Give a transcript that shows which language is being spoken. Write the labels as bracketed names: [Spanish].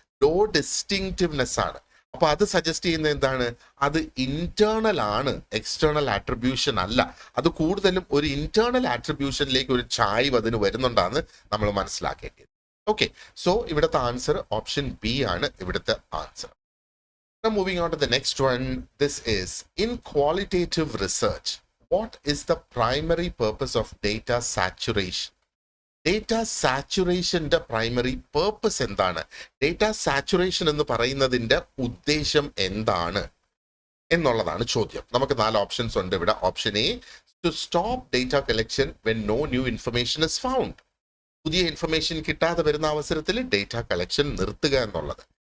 [Malayalam] Law ഡിസ്റ്റിങ്ക്റ്റിവ്നെസ് ആണ്. അപ്പൊ അത് സജസ്റ്റ് ചെയ്യുന്നത് എന്താണ്? അത് ഇന്റേണൽ ആണ്, എക്സ്റ്റേണൽ ആട്രിബ്യൂഷൻ അല്ല. അത് കൂടുതലും ഒരു ഇന്റേണൽ ആട്രിബ്യൂഷനിലേക്ക് ഒരു ചായ്വ് അതിന് വരുന്നുണ്ടാന്ന് നമ്മൾ മനസ്സിലാക്കേണ്ടത്. ഓക്കെ, സോ ഇവിടുത്തെ ആൻസർ ഓപ്ഷൻ ബി ആണ് ഇവിടുത്തെ answer. [English] Now moving on to the next one, this is in qualitative research, what is the primary purpose of data saturation? [Malayalam] Data saturationന്റെ primary purpose എന്താണ്? Data saturation എന്ന് പറയുന്നതിന്റെ ഉദ്ദേശം എന്താണ് എന്നുള്ളതാണ് ചോദ്യം. നമുക്ക് 4 ഓപ്ഷൻസ് ഉണ്ട് ഇവിടെ. Option A, [English] to stop data collection when no new information is found. [Malayalam] പുതിയ ഇൻഫർമേഷൻ കിട്ടാതെ വരുന്ന അവസരത്തിൽ ഡേറ്റ കളക്ഷൻ നിർത്തുക എന്നുള്ളത്.